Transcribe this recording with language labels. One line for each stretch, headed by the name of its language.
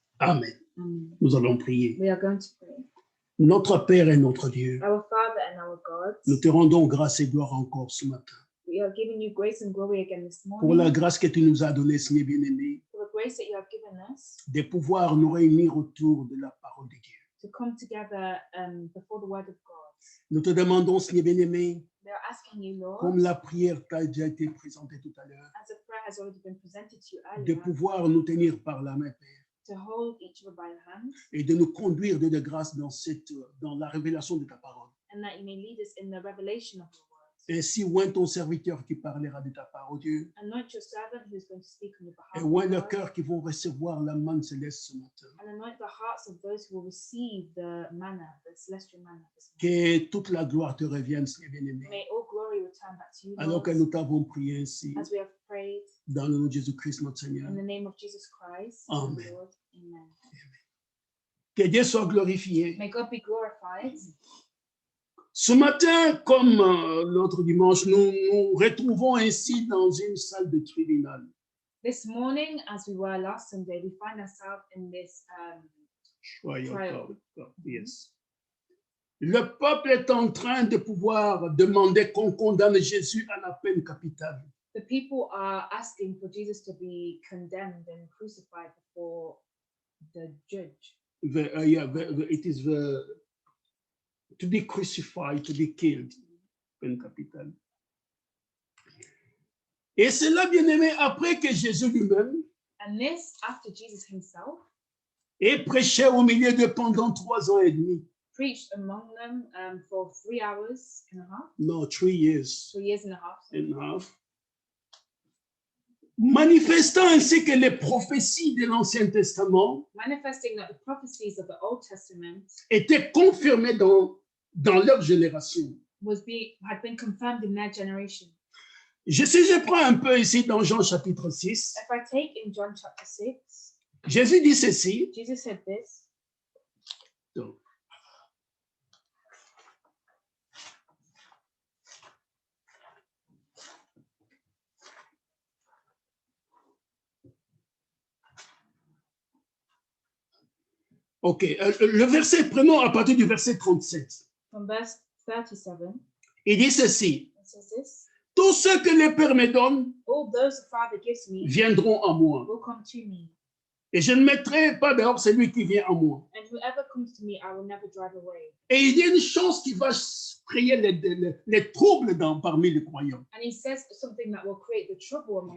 French: Amen.
English: Amen.
French: Nous allons prier.
English: We are going to pray.
French: Notre Père et notre Dieu,
English: Our Father and our God,
French: nous te rendons grâce et gloire encore ce matin
English: we are giving you grace and glory again this
French: pour
English: morning
French: la grâce que tu nous as donnée, Seigneur bien-aimé,
English: for the grace that you have given us
French: de pouvoir nous réunir autour de la parole de Dieu.
English: to come together before the word of God.
French: Nous te demandons, Seigneur bien-aimé,
English: We are asking you, Lord,
French: comme la prière t'a déjà été présentée tout à l'heure,
English: as a prayer has already been presented to you
French: de
English: earlier,
French: pouvoir nous tenir par la main, Père,
English: to hold each other by the hand,
French: et de nous conduire de grâce dans la révélation de ta parole.
English: and that you may lead us in the revelation of your word.
French: Ainsi, oint ton serviteur qui parlera de ta parole, Dieu,
English: Anoint your servant who is going to speak on your
French: et
English: behalf,
French: oint
English: O
French: le
English: Lord,
French: cœur qui vont recevoir la manne céleste ce matin.
English: and anoint the hearts of those who will receive the manna, the celestial manna this morning.
French: Que toute la gloire te revienne, Seigneur bien-aimé.
English: May all glory return back to you,
French: Alors
English: Lord,
French: que nous t'avons prié ainsi,
English: as we have prayed
French: dans le nom de Jésus-Christ, notre Seigneur.
English: in the name of Jesus Christ, our
French: Amen.
English: Lord. Amen.
French: Que Dieu soit glorifié.
English: May God be glorified.
French: Ce matin, comme l'autre dimanche, nous nous retrouvons ainsi dans une salle de tribunal.
English: This morning, as we were last Sunday, we find ourselves in this Trial. Yes.
French: Le peuple est en train de pouvoir demander qu'on condamne Jésus à la peine capitale.
English: the people are asking for Jesus to be condemned and crucified before the judge. It is to be crucified, to be killed,
French: peine capitale. Et cela, bien aimé, après que Jésus lui-même
English: And this after Jesus himself
French: ait prêché au milieu de pendant 3 ans et demi.
English: preached among them for 3 hours and a half, No, 3 years 3 years and a half, and a half.
French: Manifestant ainsi que les prophéties de l'Ancien Testament
English: manifesting that the prophecies of the Old Testament
French: étaient confirmées dans leur génération.
English: had been confirmed in their generation.
French: Si je prends un peu ici dans Jean chapitre 6,
English: If I take in John chapter 6,
French: Jésus dit ceci.
English: Jesus said this.
French: Donc, ok, le verset, prenons à partir du verset 37.
English: From verse 37,
French: Il dit ceci.
English: it says this.
French: Tous ceux que le Père me donne
English: All those the Father gives me
French: viendront à moi.
English: will come to me,
French: Et je ne mettrai pas dehors celui qui vient à moi.
English: and whoever comes to me, I will never drive away.
French: Et il y a une chose qui va créer les troubles parmi les croyants.
English: And he says something that will create the trouble among